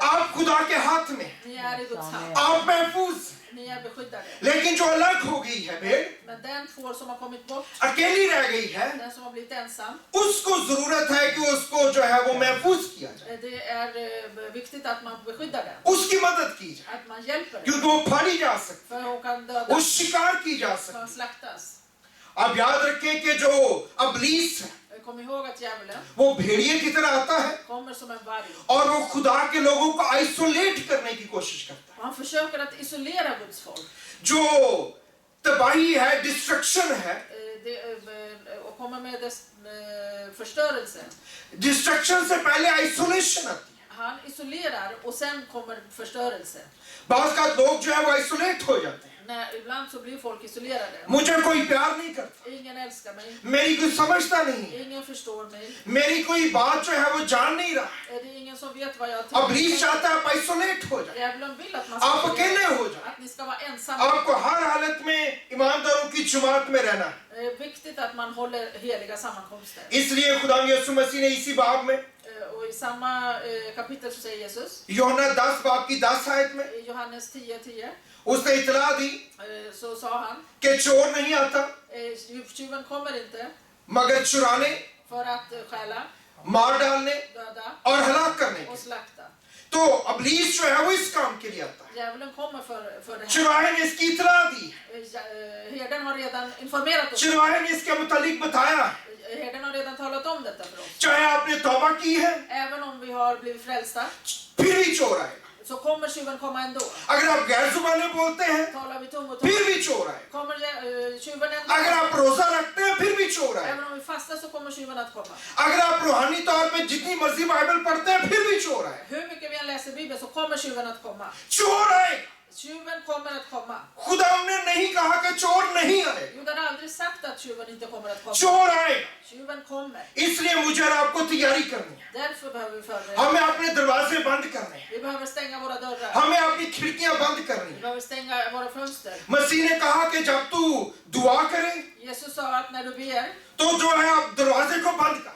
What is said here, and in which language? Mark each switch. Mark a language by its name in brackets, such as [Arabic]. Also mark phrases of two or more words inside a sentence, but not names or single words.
[Urdu] آپ خدا کے ہاتھ میں, [Swedish] Ni är i Guds hand. [Urdu] آپ محفوظ. [Swedish] Ni är beskyddade. [Urdu] لیکن جو الگ ہو گئی ہے بھیڑ, [Swedish] Men den får som har kommit bort, [Urdu] اکیلی رہ گئی ہے, [Swedish] den som har blivit ensam, [Urdu] اس کو ضرورت ہے کہ اس کو جو ہے وہ محفوظ کیا جائے, [Swedish] det är viktigt att man beskyddar den. [Urdu] اس کی مدد کی جائے, [Swedish] Att man hjälper den. [Urdu] کیونکہ وہ پھاڑی جا سکتی [Swedish] För hon kan [Urdu] है, [Swedish] dödas, [Urdu] وہ شکار کی جا سکتی [Swedish] kan slaktas. [Urdu] है। آپ یاد رکھیں کہ جو ابلیس ہے [Swedish] Kom ihåg att djävulen [Urdu] وہ بھیڑیے کی طرح آتا ہے [Swedish] kommer som en varg. [Urdu] اور وہ خدا کے لوگوں کو آئسولیٹ کرنے کی کوشش کرتا ہے. [Swedish] Och han försöker att isolera Guds folk. [Urdu] جو تباہی ہے، ڈسٹرکشن ہے, [Swedish] Och kommer med dess förstörelse. [Urdu] ڈسٹرکشن سے پہلے آئسولیشن آتی ہے. [Swedish] Han isolerar och sen kommer förstörelse. [Urdu] باز کا لوگ جو ہے وہ آئسولیٹ ہو جاتے ہیں, [Swedish] Ibland så blir folk isolerade. [Urdu] مجھے کوئی پیار نہیں کرتا, [Swedish] Ingen älskar mig. [Urdu] میری کوئی سمجھتا نہیں ہے, [Swedish] Ingen förstår mig. [Urdu] میری کوئی بات جو ہے وہ جان نہیں رہا ہے. [Swedish] Det är ingen som vet vad jag [Urdu] ابلیس چاہتا ہے آپ آئسولیٹ ہو جائے, [Swedish] Djävulen vill att man [Urdu] आप [Swedish] ska [Urdu] اکیلے ہو جائے, [Swedish] att ni ska vara ensamma. [Urdu] آپ کو ہر حالت میں ایمانداروں کی جماعت میں رہنا ہے. [Swedish] Det är viktigt att man håller heliga sammankomster. [Urdu] اس لیے خدا یسوع مسیح نے اسی باب میں [Swedish] Och i samma kapitel så säger Jesus, [Urdu] یوحنا 10 باب کی 10 آیت میں [Swedish] i Johannes 10:10, [Urdu] اس نے اطلاع دی [Swedish] så sa han, [Urdu] کہ چور نہیں آتا [Swedish] tjuven kommer inte [Urdu] مگر چرانے, [Swedish] för att stjäla, [Urdu] مار ڈالنے [Swedish] döda [Urdu] اور ہلاک کرنے کے. [Swedish] och slakta. [Urdu] تو ابلیس جو ہے وہ اس کام کے لیے آتا ہے. [Swedish] Djävulen kommer för det här. [Urdu] چراہے نے اس کی اطلاع دی, [Swedish] Herden har redan informerat oss. [Urdu] چراہے نے اس کے متعلق بتایا, [Swedish] Herden har redan talat om detta för oss. [Urdu] چاہے آپ نے توبہ کی ہے [Swedish] Även om vi har blivit frälsta [Urdu] پھر بھی چور آئے گا, [Swedish] så kommer tjuven komma ändå. [Urdu] اگر آپ غیر زبانے بولتے ہیں [Swedish] Talar vi tungotal [Urdu] پھر بھی چور آئے گا, [Swedish] kommer tjuven [Urdu] अगर [Swedish] ändå. [Urdu] آپ روزہ رکھتے ہیں پھر بھی چور آئے گا, [Swedish] Även om vi fastar så kommer tjuven att komma. [Urdu] اگر آپ روحانی طور پہ جتنی مرضی بائبل پڑھتے ہیں پھر بھی چور آئے گا. [Swedish] Hur mycket vi än läser Bibeln så kommer tjuven att komma. [Urdu] چور آئے گا, [Swedish] Tjuven kommer att komma. [Urdu] خدا نے نہیں کہا کہ چور نہیں آئے گا, [Swedish] Gud har aldrig sagt att tjuven inte kommer att komma. [Urdu] چور آئے گا. [Swedish] Tjuven kommer. [Urdu] اس لیے مجھے اور آپ کو تیاری کرنی ہے, [Swedish] Därför behöver vi förbereda. [Urdu] ہمیں اپنے دروازے بند کرنے ہیں, [Swedish] Vi behöver stänga våra dörrar. [Urdu] ہمیں اپنی کھڑکیاں بند کرنی [Swedish] Vi [Urdu] है। [Swedish] behöver stänga våra fönster. [Urdu] مسیح نے کہا کہ جب تو دعا کرے [Swedish] Jesus sa att när du ber, [Urdu] تو جو ہے آپ دروازے کو بند کر,